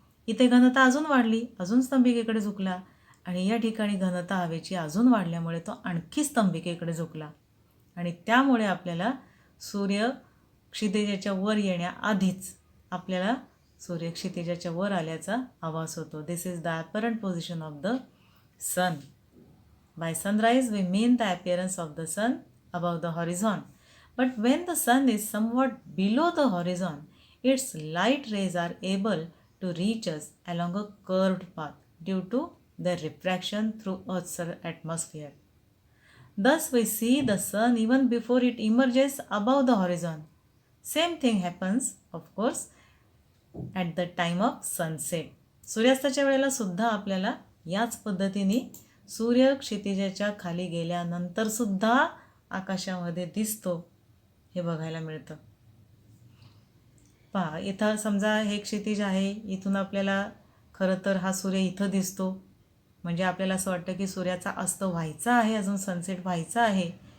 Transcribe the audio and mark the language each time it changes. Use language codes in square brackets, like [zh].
[mr] इथे घनता अजून वाढली, अजून स्तंभिकेकडे झुकला, आणि या ठिकाणी घनता हवेची अजून वाढल्यामुळे तो आणखी स्तंभिकेकडे झुकला. आणि त्यामुळे आपल्याला सूर्य क्षितिजाच्या वर येण्याआधीच आपल्याला सूर्य क्षितिजाच्या वर आल्याचा आभास होतो. [en] This is the apparent position of the sun. By sunrise we mean the appearance of the sun above the horizon. But when the sun is somewhat below the horizon, its light rays are able to reach us along a curved path due to their refraction through Earth's atmosphere. Thus we see the sun even before it emerges above the horizon. Same thing happens, of course, at the time of sunset. [mr] सूर्यास्ताच्या वेळेला सुद्धा आपल्याला याच पद्धतीने सूर्य क्षितिजाच्या खाली गेल्यानंतर सुद्धा आकाशामध्ये दिसतो हे बघायला मिळतं. पहा, इथं समजा हे क्षितिज आहे, इथून आपल्याला खरं तर हा सूर्य इथं दिसतो, म्हणजे आपल्याला असं वाटतं की सूर्याचा अस्त व्हायचा आहे, अजून सनसेट व्हायचा आहे.